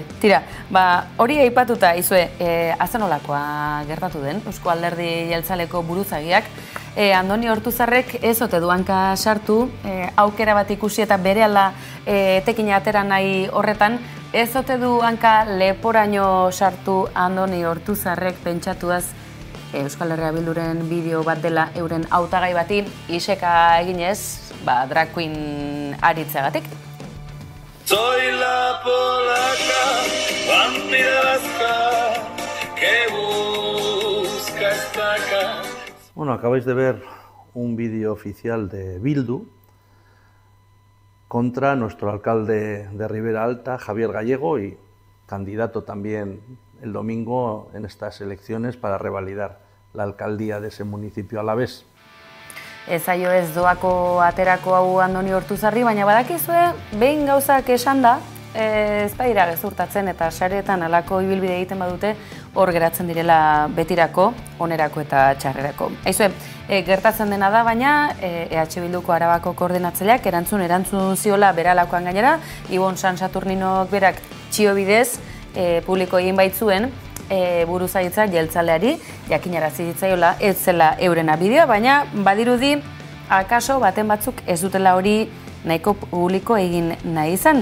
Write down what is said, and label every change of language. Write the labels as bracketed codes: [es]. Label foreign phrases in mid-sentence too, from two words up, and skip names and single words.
[eu] Tira, hori aipatuta, izue, azenolakoa gertatu den, Eusko Alderdi Jeltzaleko buruzagiak, Andoni Ortuzarrek ez ote du hanka sartu, aukera bat ikusi eta berehala etekina atera nahi horretan, ez ote du hanka leporaino sartu Andoni Ortuzarrek pentsatuaz Euskal Herria Bilduren bideo bat dela euren hautagai bati iseka eginez, [en] drag queen [eu] aritzeagatik. [es] Soy la polaca, vampira vasca, que busca estaca. Bueno, acabáis de ver un vídeo oficial de Bildu contra nuestro alcalde de Ribera Alta, Javier Gallego, y candidato también el domingo en estas elecciones para revalidar la alcaldía de ese municipio alavés. [eu] Ezaio ez doako aterako hau Andoni Ortuzarri, baina badakizue, behin gauzak esan da, ez baira gezurtatzen eta sareetan alako ibilbide egiten badute, hor geratzen direla betirako, onerako eta txarrerako. Aizue, gertatzen dena da, baina EH Bilduko Arabako koordinatzaileak erantzun ziola beralakoan gainera, Ibon San Saturninok berak txio bidez publiko egin baitzuen buruzaitza jeltzaleari, jakinarazi ditzaiola ez zela eurena bideoa, baina badirudi akaso baten batzuk ez dutela hori nahiko publiko egin nahi izan.